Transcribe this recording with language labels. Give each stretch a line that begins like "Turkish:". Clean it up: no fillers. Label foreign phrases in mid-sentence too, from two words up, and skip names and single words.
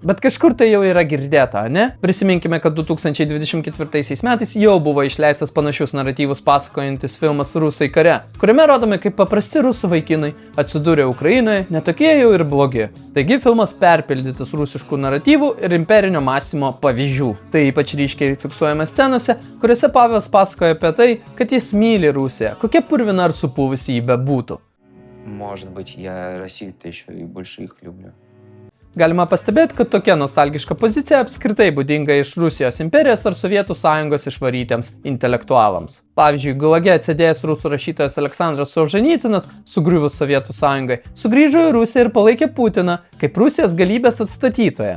Lithuanian: Bet kažkur tai jau yra girdėta, ne? Prisiminkime, kad 2024 metais jau buvo išleistas panašius naratyvus pasakojantis filmas Rusai kare, kuriame rodome, kaip paprasti rusų vaikinai atsidūrė Ukrainoje, netokie jau ir blogi. Taigi filmas perpildytas rusiškų naratyvų ir imperinio mąstymo pavyzdžių. Tai ypač ryškiai fiksuojama scenose, kuriuose Pavelas pasakoja apie tai, kad jis myli Rusiją, kokia purvina ar supuvusi jį bebūtų.
Russian: Может быть, я Россию-то еще и больше их люблю.
Lithuanian: Galima pastebėti, kad tokia nostalgiška pozicija apskritai būdinga iš Rusijos imperijos ar Sovietų sąjungos išvarytiems intelektualams. Pavyzdžiui, Gulage atsėdėjęs rusų rašytojas Aleksandras Solženicynas, sugriuvus Sovietų sąjungai, sugrįžo į Rusiją ir palaikė Putiną kaip Rusijos galybės atstatytoją.